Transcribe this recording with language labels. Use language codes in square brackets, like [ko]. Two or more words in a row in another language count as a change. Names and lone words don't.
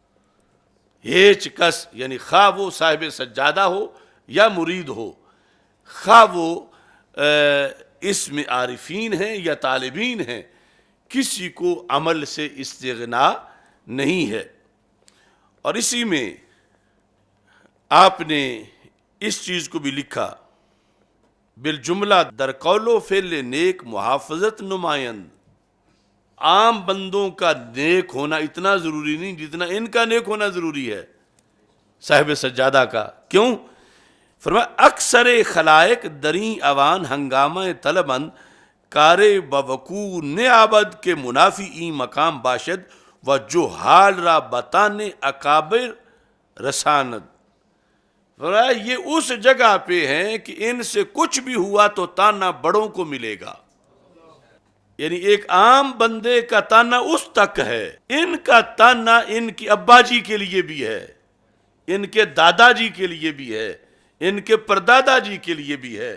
[fa] ہیچ کس [ur] یعنی خواہ وہ صاحب سجادہ ہو یا مرید ہو، خواہ وہ اس میں عارفین ہیں یا طالبین ہیں، کسی کو عمل سے استغنا نہیں ہے. اور اسی میں آپ نے اس چیز کو بھی لکھا، [fa] بالجملہ در قول و فعل نیک محافظت نمائند. [ur] عام بندوں کا نیک ہونا اتنا ضروری نہیں جتنا ان کا نیک ہونا ضروری ہے، صاحب سجادہ کا. کیوں؟ فرمایا [fa] اکثر خلائق دریں اوان ہنگامہ طلبند کار بوقوع نیابد کے منافی این مقام باشد و جو حال را بتان اکابر رساند. [ur] فرمایا یہ اس جگہ پہ ہیں کہ ان سے کچھ بھی ہوا تو تانا بڑوں کو ملے گا. یعنی ایک عام بندے کا تانا اس تک ہے، ان کا تانا ان کی ابا جی کے لیے بھی ہے، ان کے دادا جی کے لیے بھی ہے، ان کے پردادا جی کے لیے بھی ہے.